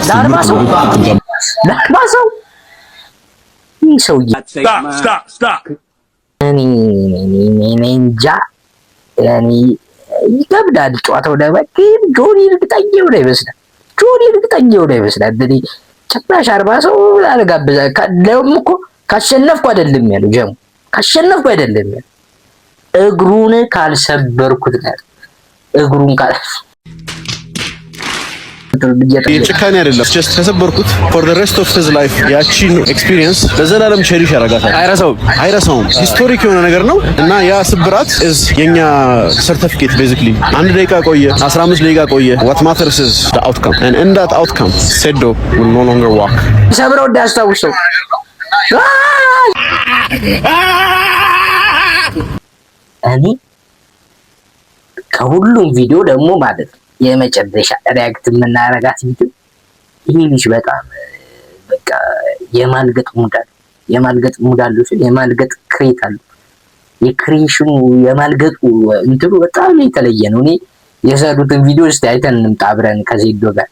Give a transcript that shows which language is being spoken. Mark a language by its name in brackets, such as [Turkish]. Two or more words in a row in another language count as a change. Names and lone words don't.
[Amharic] ለአርባ ሰው ይህ ሰውዬ እኔ እንጃ ይከብዳል ጨዋታው። ግን ጆኒ እርግጠኛ ይመስላል። እኔ ጭራሽ 40 ሰው አልጋብዛ ደግሞ እኮ ካሸነፍኩ አይደለም ያለው ጀሙ፣ ካሸነፍኩ አይደለም ያለው እግሩን ካልሰበርኩት ነው። እግሩን የጭካኔ አይደለም ጀስት ከሰበርኩት [English] for the rest of his life [Amharic] ያቺን ኤክስፒሪየንስ ለዘላለም ቸሪሽ ያደርጋታል። አይረሳውም። ሂስቶሪክ የሆነ ነገር ነው እና ያ ስብራት is የኛ ሰርቲፊኬት basically 1 ደቂቃ ቆየ 15 ደቂቃ ቆየ [English] what matters is the outcome and in that outcome Sedo will no longer walk። [Amharic] ሰብረው እንዳያስታውሰው እኔ ከሁሉም ቪዲዮ ደግሞ ማለት ነው የመጨረሻ ሪያክት የምናረጋት ቪዲዮ ይሄ ልጅ በጣም በቃ የማልገጥ ሙድ አለው የማልገጥ ክሬት አለው። የክሬሽኑ የማልገጡ እንትኑ በጣም የተለየ ነው። እኔ የሰሩትን ቪዲዮ እስቲ አይተን እንምጣ አብረን ከዜዶ ጋር።